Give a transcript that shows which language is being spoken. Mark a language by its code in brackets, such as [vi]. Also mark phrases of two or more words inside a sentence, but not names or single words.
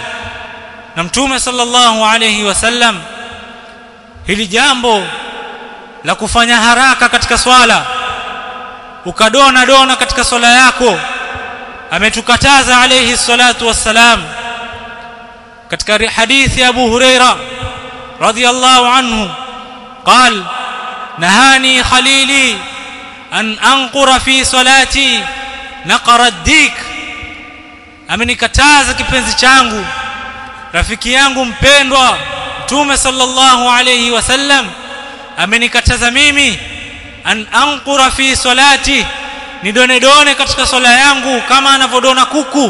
[sw] Na Mtume [ar] صلى الله عليه وسلم [sw] hili jambo la kufanya haraka katika swala, ukadona katika swala yako, ametukataza [ar] عليه الصلاة والسلام. [sw] katika hadithi ya [ar] Abu Huraira رضي الله عنه قال: نهاني خليلي أن أنقر في صلاتي نقر الديك. [sw] amenikataza kipenzi changu, rafiki yangu mpendwa Mtume [ar] صلى الله عليه وسلم [sw] amenikataza mimi [ar] أن أنقر في صلاتي, [sw] nidone katika swala yangu kama anavodona kuku.